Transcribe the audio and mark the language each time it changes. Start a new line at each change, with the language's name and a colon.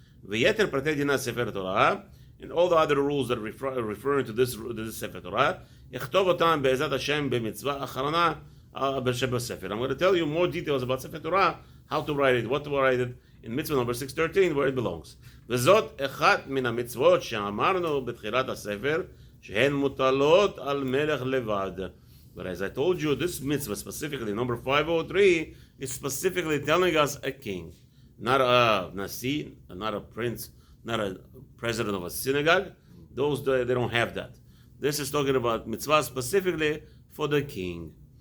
Hebrew: ויתר פרטי דינה ספר תורה, and all the other rules that referring to this ספר תורה, יכתוב אותם בעזרת השם במצווה אחרונה שבספר.
English: I'm going to tell you more details about ספר תורה, how to write it, what to write it, in mitzvah number 613, where it belongs.
Hebrew: וזאת אחת מן המצוות שאמרנו בתחילת הספר, שהן מוטלות על מלך לבד.
English: But as I told you, this mitzvah specifically, number 503, is specifically telling us a king. Not a nasi, not a prince, not a president of a synagogue. Those, they don't have that. This is talking about mitzvah specifically for the king.